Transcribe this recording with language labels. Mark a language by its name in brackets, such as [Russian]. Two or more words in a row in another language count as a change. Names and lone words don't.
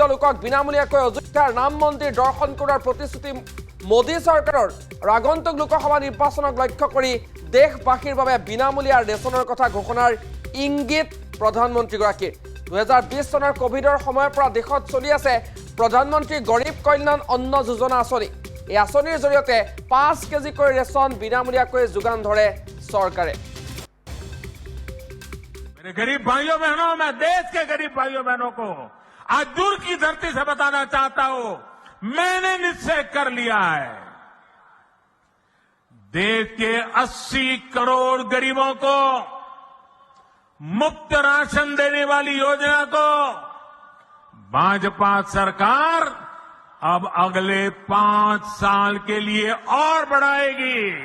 [Assamese] লোকক বিনামূলীয়াকৈ অযোধ্যাৰ ৰাম মন্দিৰ দৰ্শন কৰাৰ প্ৰতিশ্ৰুতি মোদী চৰকাৰৰ আগন্তুক লোকসভা নিৰ্বাচনক লক্ষ্য কৰি দেশবাসীৰ বাবে বিনামূলীয়া ৰেচনৰ কথা ঘোষণাৰ ইংগিত প্ৰধানমন্ত্ৰীগৰাকীৰ 2020 চনৰ কোভিডৰ সময়ৰ পৰা দেশত চলি আছে প্ৰধানমন্ত্ৰী গৰীব কল্যাণ অন্ন যোজনা আঁচনি এই আঁচনিৰ জৰিয়তে 5 কেজিকৈ ৰেচন বিনামূলীয়াকৈ যোগান ধৰে চৰকাৰে [Hindi] मेरे गरीब भाइयों बहनों मैं देश के गरीब भाइयों बहनों को आज दूर की धरती से बताना चाहता हूं मैंने निश्चय कर लिया है देश के 80 करोड़ गरीबों को मुफ्त राशन देने वाली योजना को भाजपा सरकार अब अगले 5 साल के लिए और बढ़ाएगी